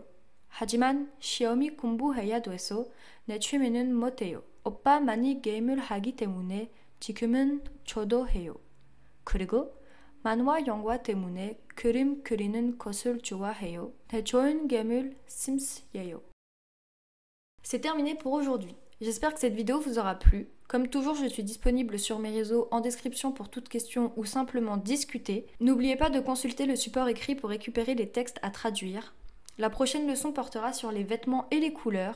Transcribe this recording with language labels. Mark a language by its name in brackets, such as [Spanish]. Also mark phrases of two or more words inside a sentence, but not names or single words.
[Korean] 하지만 시험이 공부해야 돼서 내 취미는 못해요. 오빠 많이 게임을 하기 때문에 지금은 저도 해요. 그리고 만화 영화 때문에 그림 그리는 것을 좋아해요. 내 좋은 게임을 심스예요. [French] C'est terminé pour aujourd'hui. J'espère que cette vidéo vous aura plu. Comme toujours, je suis disponible sur mes réseaux en description pour toute question ou simplement discuter. N'oubliez pas de consulter le support écrit pour récupérer les textes à traduire. La prochaine leçon portera sur les vêtements et les couleurs.